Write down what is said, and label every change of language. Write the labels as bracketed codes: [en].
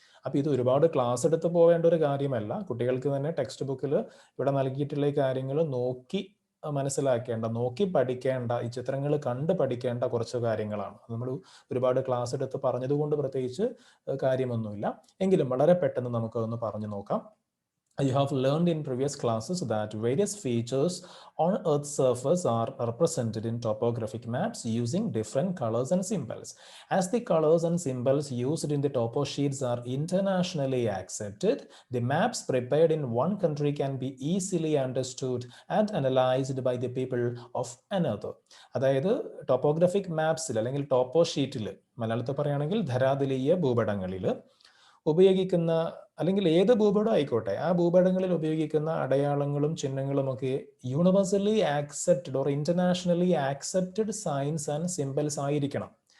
[ml] അപ്പോൾ ഇത് ഒരുപാട് ക്ലാസ് എടുത്ത് പോവേണ്ട ഒരു കാര്യമല്ല. കുട്ടികൾക്ക് തന്നെ ടെക്സ്റ്റ് ബുക്കിൽ ഇവിടെ നൽകിയിട്ടുള്ള ഈ കാര്യങ്ങൾ നോക്കി മനസ്സിലാക്കേണ്ട, നോക്കി പഠിക്കേണ്ട, ഈ ചിത്രങ്ങൾ കണ്ട് പഠിക്കേണ്ട കുറച്ച് കാര്യങ്ങളാണ്. നമ്മൾ ഒരുപാട് ക്ലാസ് എടുത്ത് പറഞ്ഞതുകൊണ്ട് പ്രത്യേകിച്ച് കാര്യമൊന്നുമില്ല. എങ്കിലും വളരെ പെട്ടെന്ന് നമുക്കതൊന്ന് പറഞ്ഞു നോക്കാം. [en] You have learned in previous classes that various features on Earth's surface are represented in topographic maps using different colors and symbols. As the colors and symbols used in the topo sheets are internationally accepted, the maps prepared in one country can be easily understood and analyzed by the people of another. [ml] അതായത് topographic മാപ്സിൽ അല്ലെങ്കിൽ ടോപ്പോ ഷീറ്റിൽ, മലയാളത്തിൽ പറയുകയാണെങ്കിൽ ധരാതലീയ ഭൂപടങ്ങളിൽ ഉപയോഗിക്കുന്ന അല്ലെങ്കിൽ ഏത് ഭൂപടം ആയിക്കോട്ടെ, ആ ഭൂപടങ്ങളിൽ ഉപയോഗിക്കുന്ന അടയാളങ്ങളും ചിഹ്നങ്ങളും ഒക്കെ [en] universally accepted or internationally accepted signs and symbols [ml] ആയിരിക്കണം.